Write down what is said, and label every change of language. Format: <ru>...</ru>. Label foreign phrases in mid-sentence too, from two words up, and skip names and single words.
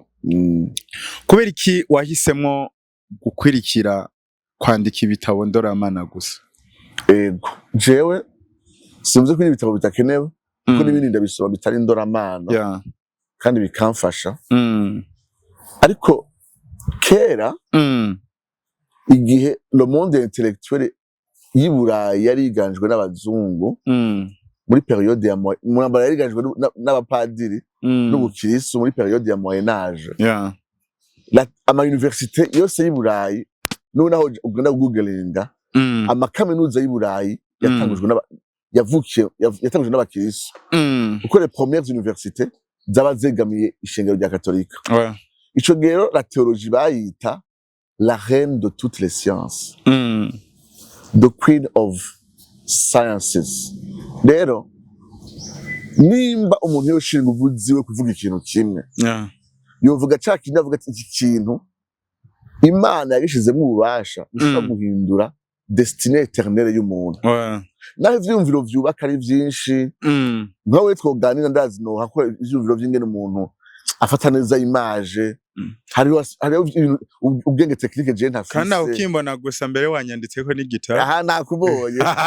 <rn>Kubera iki wahisemo gukwirikira kwandika ibitabo ndoramana gusa? Ego jewe simvuze ko ibitabo bitakenewe kuko n'ibindi ndabisoma bitari ndoramana kandi bikamfasha. Ariko kera igihe</rn> <fr>le monde intellectuel</fr> <rn>y'Iburayi yariganjwe n'abazungu muri periode ya Moyen yariganjwe n'abapadiri n'ubukristo muri periode ya Moyen Age. Ama université yose y'Iburayi noneho ugenda googlinga amakaminuza y'Iburayi yatangujwe n'abakristo kuko</rn> <fr>les premières universités</fr> <rn>zaba zegamiye ishengero rya Katolika. Ico gero</rn> <fr>la théologie</fr> <rn>bayita</rn> <fr>la reine de toutes les sciences,</fr> <en>the queen of sciences.</en> <rn>Rero nimba umuntu yoshinga ubuziwe kuvuga ikintu kimwe yovuga cakindi avuga ati iki kintu Imana yagishizemo ububasha ushobora guhindura</rn> <fr>destinée éternelle</fr> <rn>y'umuntu. Naho ivyumviro vyubaka ari vyinshi nkawe twoganira ndazi no hakora ivyumviro vy'ingene umuntu afata neza image. Hariho ubwenge technique je ntafise kandi ukimbona gusa mbere wanyanditseko n'igitabo. Aha nakubonye.</rn>